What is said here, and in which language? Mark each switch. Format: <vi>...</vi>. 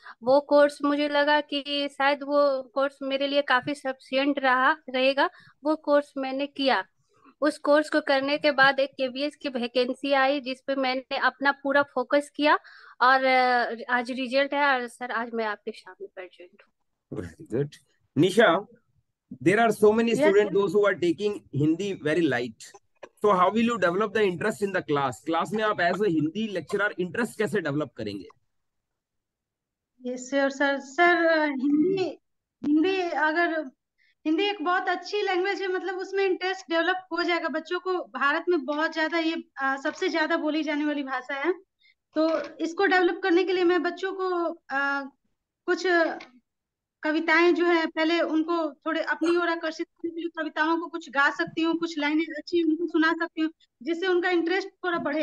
<hi>वो कोर्स मुझे लगा कि शायद वो कोर्स मेरे लिए काफी सफिशिएंट रहेगा। वो कोर्स मैंने किया। उस कोर्स को करने के बाद एक केवीएस की वैकेंसी आई जिसपे मैंने अपना पूरा फोकस किया, और आज रिजल्ट है। और सर आज मैं आपके सामने प्रेजेंट हूँ।</hi> <en>Very good. Nisha, there are so many yes students those who are taking Hindi very light. So how will you develop the interest in the class?</en> <hi>Class में आप</hi> <en>as a Hindi lecturer</en> <hi>interest कैसे develop करेंगे? Yes sir. Sir Hindi Hindi अगर हिंदी एक बहुत अच्छी language है, मतलब उसमें इंटरेस्ट डेवलप हो जाएगा। बच्चों को भारत में बहुत ज्यादा ये सबसे ज्यादा बोली जाने वाली भाषा है। तो इसको डेवलप करने के लिए मैं बच्चों को कुछ कविताएं जो है पहले उनको थोड़े अपनी ओर आकर्षित करने के लिए कविताओं को कुछ गा सकती हूँ, कुछ लाइनें अच्छी उनको सुना सकती हूँ, जिससे उनका इंटरेस्ट थोड़ा बढ़े।</hi>